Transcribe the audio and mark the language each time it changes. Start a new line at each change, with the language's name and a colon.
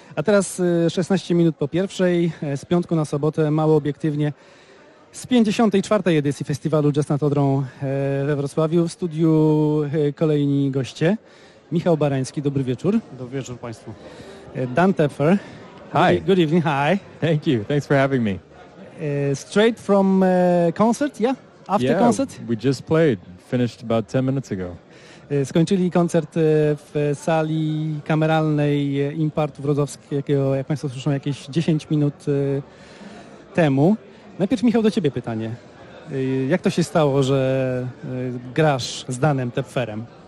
Polish: A teraz 16 minut po pierwszej, z piątku na sobotę, mało obiektywnie, z 54. edycji festiwalu Jazz nad Odrą we Wrocławiu. W studiu kolejni goście. Michał Barański, dobry wieczór. Dobry wieczór Państwu. Dan Teffer.
English: Hi. Good evening, hi. Thank you, thanks for having me. Straight from concert, yeah? After yeah, concert? We just played, finished about 10 minutes ago.
Polish: Skończyli koncert w sali kameralnej Impart Wrocławskiego, jak Państwo słyszą, jakieś 10 minut temu. Najpierw, Michał, do Ciebie pytanie. Jak to się stało, że grasz z Danem Teffer'em?